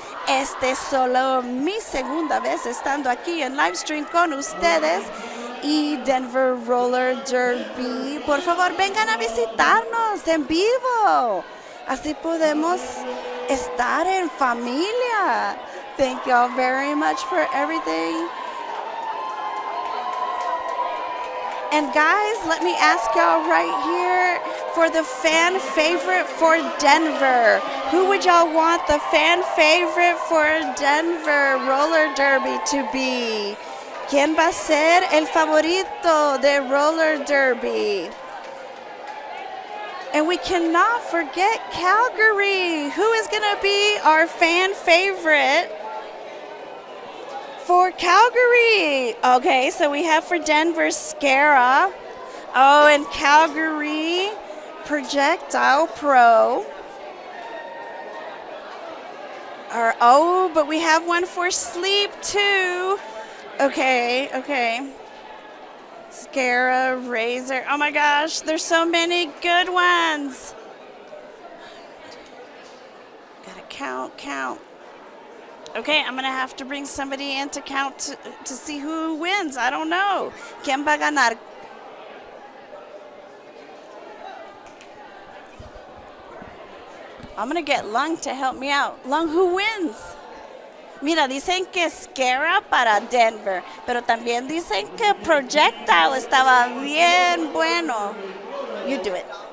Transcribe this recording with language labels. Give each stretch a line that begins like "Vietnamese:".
Spanish: Este es solo mi segunda vez estando aquí en live stream con ustedes y Denver Roller Derby. Por favor, vengan a visitarnos en vivo. Así podemos estar en familia.
English: Thank y'all very much for everything. And guys, let me ask y'all right here for the fan favorite for Denver. Who would y'all want the fan favorite for Denver Roller Derby to be?
Spanish: ¿Quién va a ser el favorito de Roller Derby?
English: And we cannot forget Calgary. Who is going to be our fan favorite for Calgary? Okay, so we have for Denver, Scara. Oh, and Calgary, Projectile Pro. Oh, but we have one for Sleep, too. Okay. Scara, Razor. Oh, my gosh, there's so many good ones. Gotta count. Okay, I'm going to have to bring somebody in to count to see who wins. I don't know.
Spanish: ¿Quién va a ganar?
English: I'm going to get Lung to help me out. Lung, who wins?
Spanish: Mira, dicen que Scara para Denver, pero también dicen que Projectile estaba bien bueno.
English: You do it.